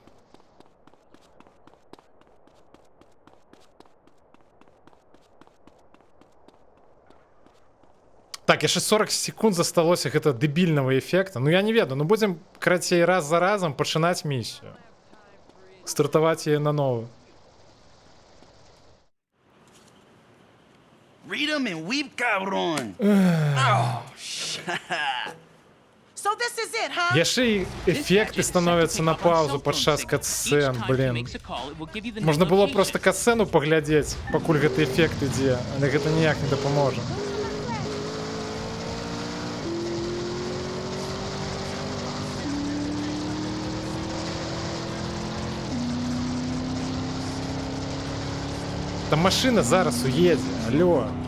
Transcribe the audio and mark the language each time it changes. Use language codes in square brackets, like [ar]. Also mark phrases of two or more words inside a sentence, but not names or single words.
[be] Так, яшчэ 40 секунд засталося гэта дэбільнага эфекта. Ну я не ведаю, ну будзем, карацей, раз за разам пачынаць місію. Стартаваць яе наново. [en] Read them and weep, cabrón. Oh, so this is it, huh? [be] Яшчэ і эфекты становяцца на паузу падчас катсцэн, блин. Можна было просто катсцэну паглядзець, пакуль гэты эфект ідзе, але гэта ніяк не дапаможа. Там машина зараз уедзе, алло.